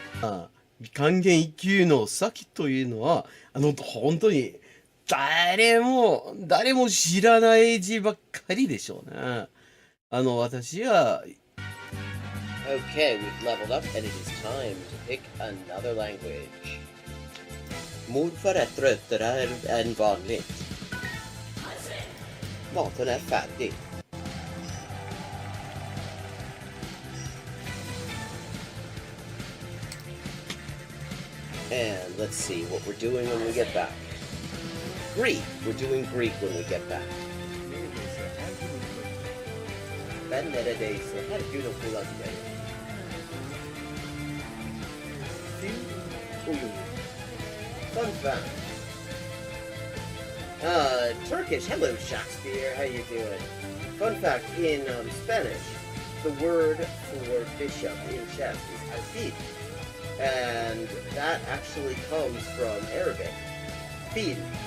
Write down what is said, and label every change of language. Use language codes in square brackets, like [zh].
[ja] 漢検1級の先というのは、本当に誰も知らない字ばっかりでしょうね。私は [en] Okay, we've leveled up and it is time to pick another language. [sv] Morfar är tröttare än vanligt. Maten är färdig. [en] And let's see what we're doing when we get back. Greek. We're doing Greek when we get back. [tr] Ben neredeyse her gün okula giderim. [en] Fun fact. Turkish. Hello, Shakespeare. How you doing? Fun fact, in Spanish, the word for bishop in chess is alfil. And that actually comes from Arabic. Fil.